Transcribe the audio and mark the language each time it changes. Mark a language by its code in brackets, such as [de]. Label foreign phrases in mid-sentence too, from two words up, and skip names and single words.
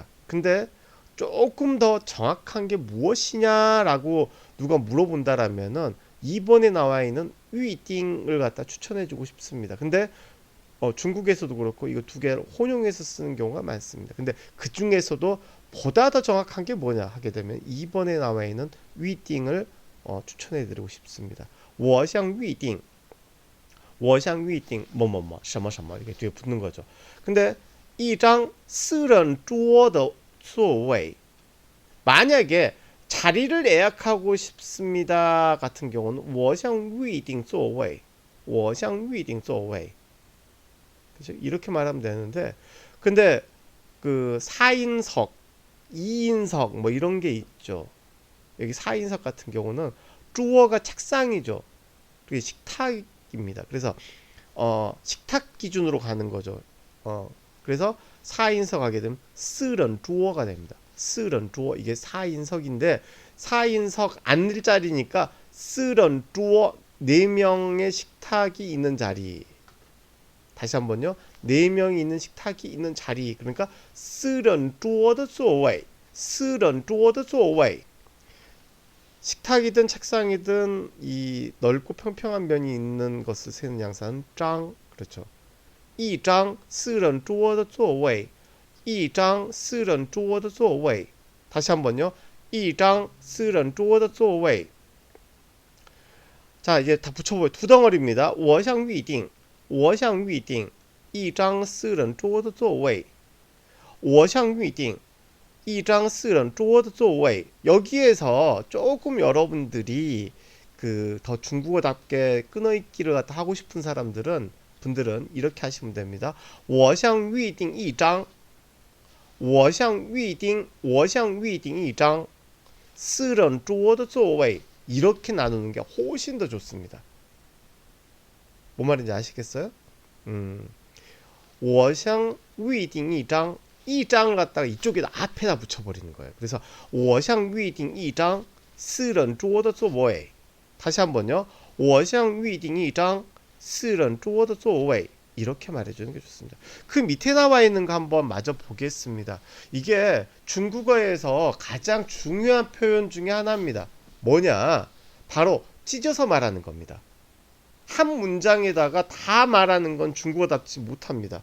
[ko] 근데 조금 더 정확한 게 무엇이냐라고 누가 물어본다라면은 2번에 나와 있는 위딩을 갖다 추천해주고 싶습니다. 근데 중국에서도 그렇고 이거 두 개를 혼용해서 쓰는 경우가 많습니다. 근데 그 중에서도 보다 더 정확한 게 뭐냐 하게 되면 2번에 나와 있는 위딩을 추천해드리고 싶습니다. [zh] 我想预定 [ko] 뭐뭐뭐 [zh] 什么什么 [ko] 이게 뒤에 붙는 거죠. 근데 [zh] 一张私人桌的座位 [ko] 만약에 자리를 예약하고 싶습니다 같은 경우는 [zh] 我想预定座位 [ko] 그죠? 이렇게 말하면 되는데 근데 그 4인석 2인석 뭐 이런 게 있죠. 여기 4인석 같은 경우는 주어가 책상이죠. 그게 식탁입니다. 그래서 식탁 기준으로 가는 거죠. 그래서 4인석 하게 되면 4人 주어가 됩니다. 4人 주어 이게 4인석인데 4인석 앉을 자리니까 4人 주어 4명의 식탁이 있는 자리. 다시 한번요. 4명이 있는 식탁이 있는 자리. 그러니까 [zh] 4人桌的座位4人桌的座位 [ko] 식탁이든 책상이든 이 넓고 평평한 면이 있는 것을 세는 양사는 장 그렇죠. [zh] 一张4人桌的座位一张4人桌的座位 [ko] 다시 한번요. [zh] 一张4人桌的座位 [ko] 자 이제 다 붙여보요. 두 덩어리입니다. [zh] 我想预定一张4人桌的座位 [ko] 我想预定一张4人桌的座位 여기에서 조금 여러분들이 그 더 중국어답게 끊어있기를 갖다 하고 싶은 분들은 이렇게 하시면 됩니다. [zh] 我想预定一张一张4人桌的座位 [ko] 이렇게 나누는 게 훨씬 더 좋습니다. 뭔 말인지 아시겠어요? [zh] 我想预定一张 [ko] 이 장을 갖다가 이쪽에다 앞에다 붙여버리는 거예요. 그래서 [zh] 我想预定一张私人桌的座位 [ko] 다시 한번요. [zh] 我想预定一张私人桌的座位 [ko] 이렇게 말해주는 게 좋습니다. 그 밑에 나와 있는 거 한번 마저 보겠습니다. 이게 중국어에서 가장 중요한 표현 중에 하나입니다. 뭐냐? 바로 찢어서 말하는 겁니다. 한 문장에다가 다 말하는 건 중국어답지 못합니다.